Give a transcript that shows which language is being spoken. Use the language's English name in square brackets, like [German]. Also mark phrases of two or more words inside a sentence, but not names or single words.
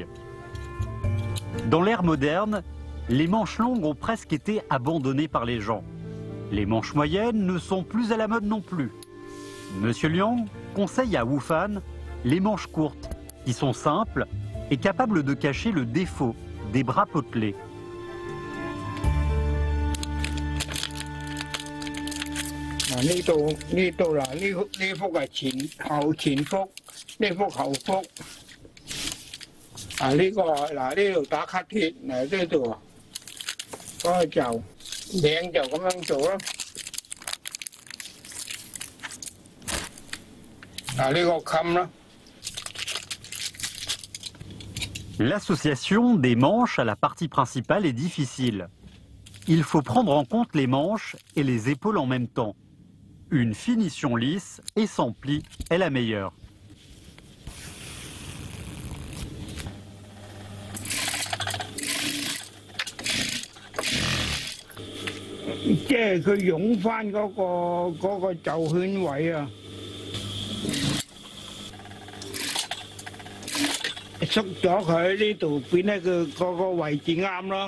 [French] Dans l'ère moderne, les manches longues ont presque été abandonnées par les gens. Les manches moyennes ne sont plus à la mode non plus. Monsieur Liang conseille à Wu Fan les manches courtes, qui sont simples et capables de cacher le défaut des bras potelés. [Cantonese] 嗱，呢度嗱，呢幅係前幅，呢幅後幅。啊，呢個嗱呢度打卡鐵，嗱呢度嗰個就領就咁樣做啦。嗱呢個襟啦。 [French] L'association des manches à la partie principale est difficile. Il faut prendre en compte les manches et les épaules en même temps. Une finition lisse et sans plis est la meilleure. [Cantonese] 即係佢擁翻嗰個袖圈位啊，縮咗佢呢度變咧佢嗰個位置啱咯。